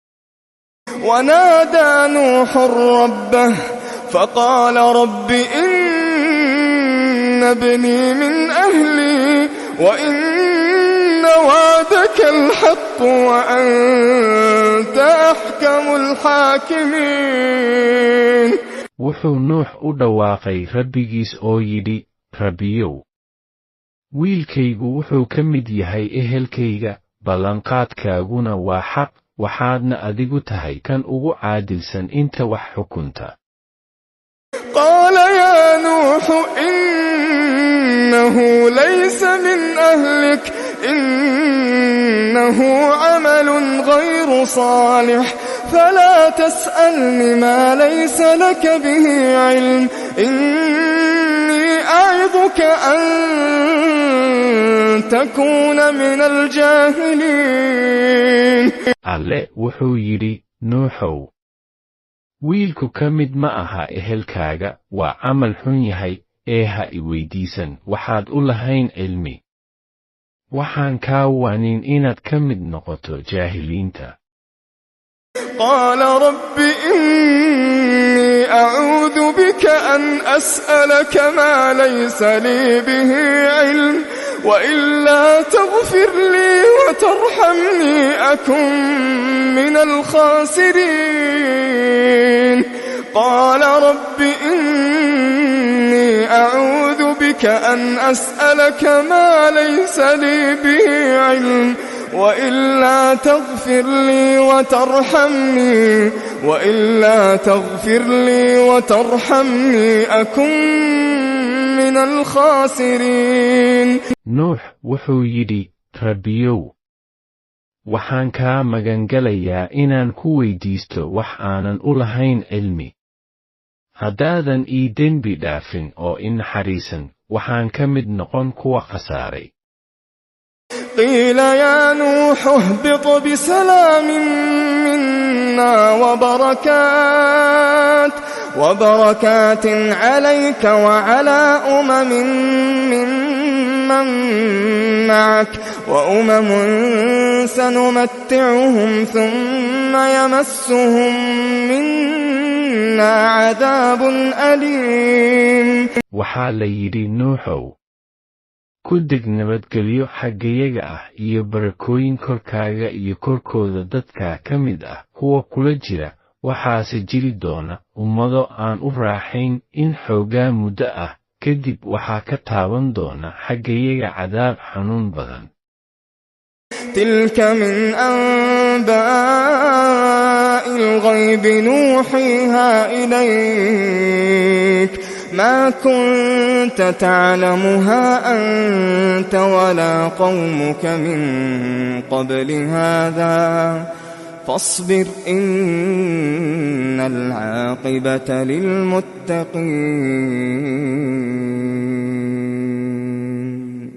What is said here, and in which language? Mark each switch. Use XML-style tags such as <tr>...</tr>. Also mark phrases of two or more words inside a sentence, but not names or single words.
<ar>ونادى نوح ربه فقال رب إن ابني من أهلي وإن وعدك الحق وأنت أحكم الحاكمين.</ar> <so>wuxuu Nuux u dhawaaqay rabbigiis oo yidhi rabbiyow wiilkaygu wuxuu ka mid yahay ehelkayga ballanqaadkaaguna waa xaq waxaadna adigu tahay kan ugu caadilsan inta wax xukunta.</so> <ar>قال يا نوح إنه ليس من أهلك إنه عمل غير صالح فلا تسألني ما ليس لك به علم إني أعظك أن تكون من الجاهلين.</ar> <so>alle wuxuu yidhi nuuxow wiilku ka mid ma aha ehelkaaga waa camal xun yahay ee ha i weydiisan waxaad u lahayn cilmi waxaan kaa waanin inaad ka mid noqoto jaahiliinta.</so> <ar>قال رب إني أعوذ بك أن أسألك ما ليس لي به علم وإلا تغفر لي وترحمني أكن من الخاسرين. قال رب إني أعوذ بك أن أسألك ما ليس لي به علم وإلا تغفر لي وترحمني أكن من الخاسرين.</ar> <so>nuux wuxuu yidhi rabbiyow waxaan kaa magangelayaa inaan ku weydiisto wax aanan u lahayn cilmi haddaadan ii dembi dhaafin oo i naxariisan waxaan ka mid noqon kuwa khasaaray.</so> <ar>قيل يا نوح اهبط بسلام منا وبركات عليك وعلى ممن معك وأمم سنمتعهم ثم يمسهم منا عذاب أليم.</ar> <so>waxaa la yidhi nuuxow ku deg nabadgelyo xaggayaga ah iyo barakooyin korkaaga iyo korkooda dadka ka mid ah kuwa kula jira waxaase jiri doona ummado aan u raaxayn in xoogaa muddo ah kadib waxaa ka taaban doona xaggayaga cadaab xanuun badan.</so> <ar>تلك من أنباء الغيب نوحيها إليك ما كنت تعلمها أنت ولا قومك من قبل هذا فاصبر إن العاقبة للمتقين.</ar>